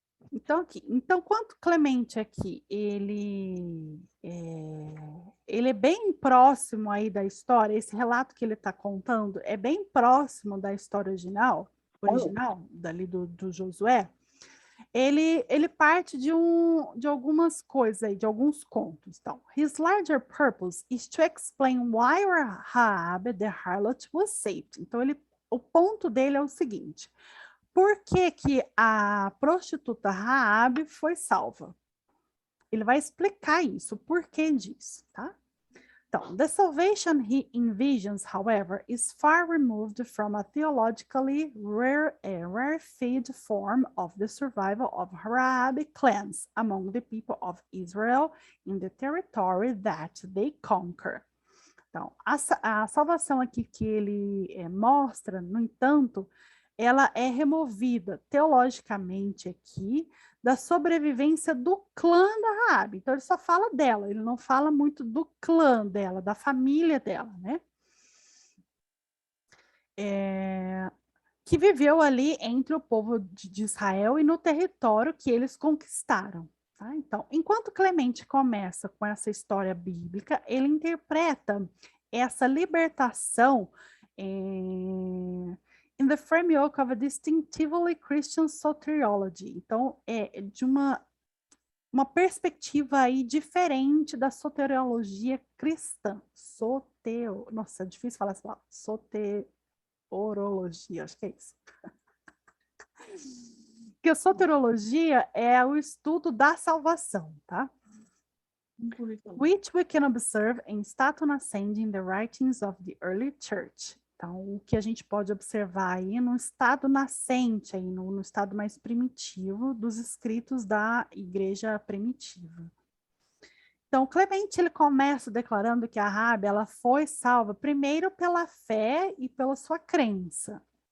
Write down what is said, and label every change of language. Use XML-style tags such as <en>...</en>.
<pt>Então, quanto Clemente aqui, ele é bem próximo aí da história, esse relato que ele está contando é bem próximo da história original dali do Josué, ele parte de algumas coisas aí, de alguns contos.</pt> <en>Então, his larger purpose is to explain why Rahab the harlot was saved.</en> <pt>Então, o ponto dele é o seguinte: por que a prostituta Rahab foi salva? Ele vai explicar isso, o porquê disso, tá?</pt> <en>Então, the salvation he envisions, however, is far removed from a theologically rarefied form of the survival of Rahab clans among the people of Israel in the territory that they conquer.</en> <pt>Então, a salvação aqui que ele mostra, no entanto, ela é removida teologicamente aqui da sobrevivência do clã da Raabe. Então, ele só fala dela, ele não fala muito do clã dela, da família dela, né? Que viveu ali entre o povo de Israel e no território que eles conquistaram, Tá? Então, enquanto Clemente começa com essa história bíblica, ele interpreta essa libertação</pt> <en>in the framework of a distinctively Christian soteriology.</en> <pt>Então, é de uma perspectiva aí diferente da soteriologia cristã. Nossa, é difícil falar essa palavra. Soteriologia, acho que é isso. Porque a soteriologia é o estudo da salvação, tá?</pt> <en>Which we can observe in Statum Ascendi in the writings of the early church.</en> <pt>Então, o que a gente pode observar aí no estado nascente, aí no estado mais primitivo dos escritos da igreja primitiva. Então, Clemente, ele começa declarando que a Raabe, ela foi salva primeiro pela fé e pela sua crença.</pt>